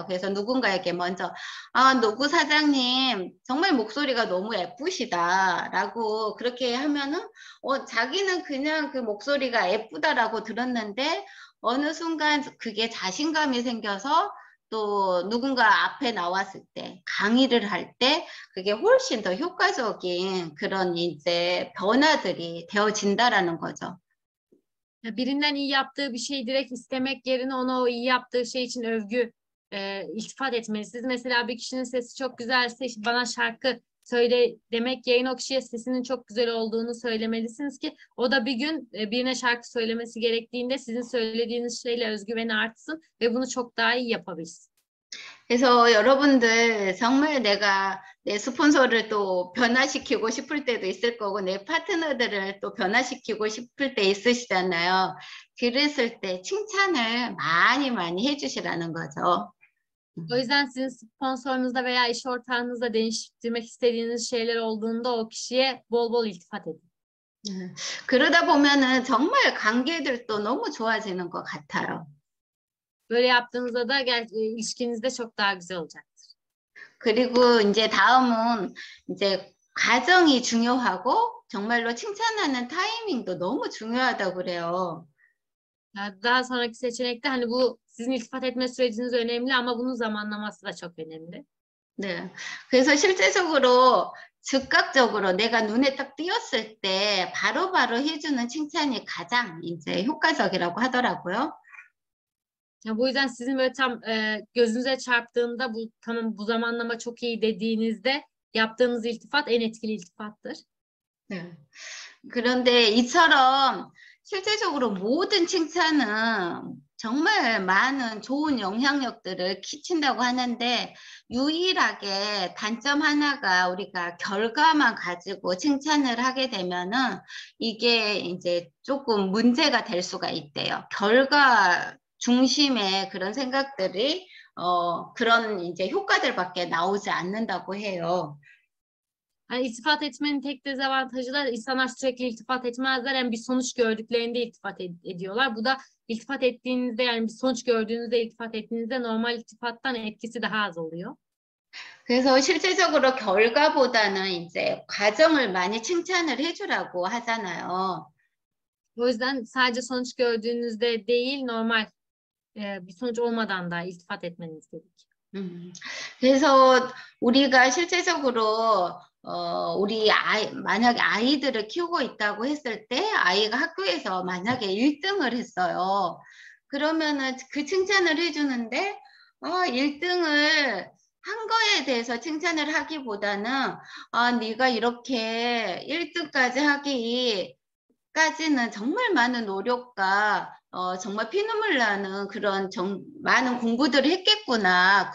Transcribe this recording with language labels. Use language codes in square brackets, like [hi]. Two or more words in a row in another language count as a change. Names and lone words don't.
[ko] 그래서 누군가에게 먼저 누구 사장님 정말 목소리가 너무 예쁘시다라고 그렇게 하면은 자기는 그냥 그 목소리가 예쁘다라고 들었는데 어느 순간 그게 자신감이 생겨서 또 누군가 앞에 나왔을 때 강의를 할 때 그게 훨씬 더 효과적인 그런 이제 변화들이 되어진다라는 거죠. [tr] Birinden iyi yaptığı bir şeyi direkt istemek yerine ona o iyi yaptığı şey için iltifat etmelisiniz. Mesela bir kişinin sesi çok güzelse işte bana şarkı söyle demek yerine o kişiye sesinin çok güzel olduğunu söylemelisiniz ki o da bir gün birine şarkı söylemesi gerektiğinde sizin söylediğiniz şeyle özgüveni artsın ve bunu çok daha iyi yapabilsin. [ko] 그래서 여러분들 정말 내가 내 스폰서를 또 변화시키고 싶을 때도 있을 거고 내 파트너들을 또 변화시키고 싶을 때 있으시잖아요. 그랬을 때 칭찬을 많이 해주시라는 거죠. [tr] O yüzden sizin sponsorunuzda veya iş ortağınızda değiştirmek istediğiniz şeyler olduğunda o kişiye bol bol iltifat edin. [ko] 그러다 보면은 정말 관계들도 너무 좋아지는 것 같아요. [tr] Böyle yaptığınızda da ilişkiniz de çok daha güzel olacaktır. [ko] 그리고 이제 다음은 이제 과정이 중요하고 정말로 칭찬하는 타이밍도 너무 중요하다고 그래요. [tr] Daha sonraki seçenekte hani bu sizin iltifat etme süreciniz önemli ama bunun zamanlaması da çok önemli. [ko] 네. 그래서 실제적으로 즉각적으로 내가 눈에 딱 띄었을 때 바로바로 해주는 칭찬이 가장 이제 효과적이라고 하더라고요. [tr] Bu yüzden sizin böyle tam gözünüze çarptığında bu zamanlama çok iyi dediğinizde yaptığınız iltifat en etkili iltifattır. [ko] 네. 그런데 이처럼 실제적으로 모든 칭찬은 정말 많은 좋은 영향력들을 끼친다고 하는데 유일하게 단점 하나가 우리가 결과만 가지고 칭찬을 하게 되면은 이게 이제 조금 문제가 될 수가 있대요. 결과 중심의 그런 생각들이 그런 이제 효과들밖에 나오지 않는다고 해요. [tr] Yani iltifat etmenin tek dezavantajı da insanlar sürekli iltifat etmezler. Yani bir sonuç gördüklerinde iltifat ediyorlar. Bu da iltifat ettiğinizde yani bir sonuç gördüğünüzde iltifat ettiğinizde normal iltifattan etkisi daha az oluyor. [ko] 그래서 실제적으로 결과보다는 이제 과정을 많이 칭찬을 해주라고 하잖아요. [tr] O yüzden sadece sonuç gördüğünüzde değil normal bir sonuç olmadan da iltifat etmeniz gerekiyor. [ko] 그래서 우리가 실제적으로 우리 만약에 아이들을 키우고 있다고 했을 때 아이가 학교에서 만약에 1등을 했어요. 그러면은 그 칭찬을 해주는데 1등을 한 거에 대해서 칭찬을 하기보다는 네가 이렇게 1등까지 하기까지는 정말 많은 노력과 정말 피눈물 나는 그런 많은 공부들을 했겠구나.